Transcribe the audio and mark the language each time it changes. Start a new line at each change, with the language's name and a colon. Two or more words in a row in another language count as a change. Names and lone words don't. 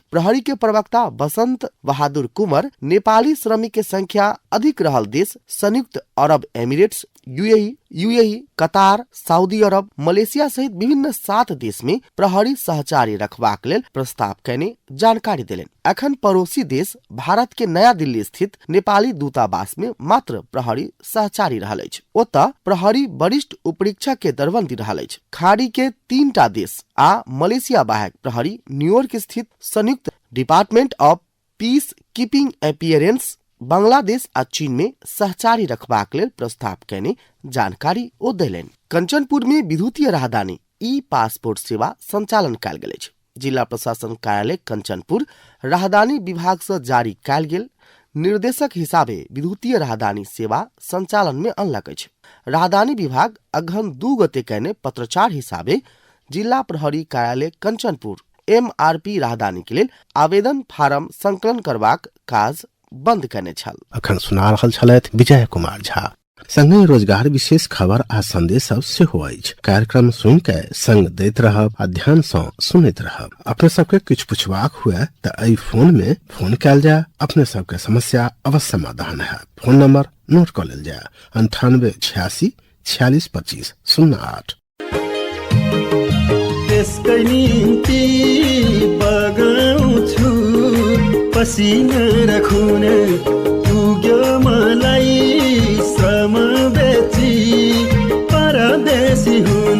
Maithili: प्रहरी के प्रवक्ता बसंत बहादुर कुंवर नेपाली श्रमिक के संख्या अधिक रहल देश संयुक्त अरब एमिरेट्स, UAE, कतार, सऊदी अरब, मलेशिया सहित विभिन्न 7 देश में प्रहरी सहचारी रखबाक लेल प्रस्ताव कयने जानकारी देलनि। अखन पड़ोसी देश भारत के नया दिल्ली स्थित नेपाली दूतावास में मात्र प्रहरी सहचारी रहल अछि। ओतऽ प्रहरी वरिष्ठ उपरीक्षक के दरबंदी रहल अछि। खाड़ी के 3टा देश आ मलेशिया बाहेक प्रहरी न्यूयॉर्क स्थित संयुक्त
English: department of peace keeping appearance
Maithili: बांग्लादेश आ चीन में सहचारी रखबाक लेल प्रस्ताव कयने जानकारी ओ देलनि। कंचनपुर में विद्युतीय राहदानी ई पासपोर्ट सेवा संचालन कयल गेल अछि। जिला प्रशासन कार्यालय कंचनपुर राहदानी विभाग से जारी कयल गेल निर्देशक हिसाबे विद्युतीय राहदानी सेवा संचालन में अनलक अछि। राहदानी विभाग अगहन 2 गते कयने पत्रचार हिसाबे जिला प्रहरी कार्यालय कंचनपुर MRP राहदानी के लेल आवेदन फार्म संकलन करबाक काज बंद करने छल। अखन सुना रहल छलथि विजय कुमार झा। संगे रोजगार विशेष खबर आ संदेश सब सेहो अछि। कार्यक्रम सुन के संग दैत रहब आ ध्यान सँ सुनैत रहब। अपने सबके किछु पुछबाक हुए त एहि फोन में फोन कयल जाय, अपने सबके समस्या अवश्य समाधान है। फोन नंबर नोट कर लेल जाय 98 86 46 25 08।
Nepali: त्यसकै निम्ति बगाउँछु पसिना र खुन पुग्यो मलाई श्रम बेची परदेशी हुन।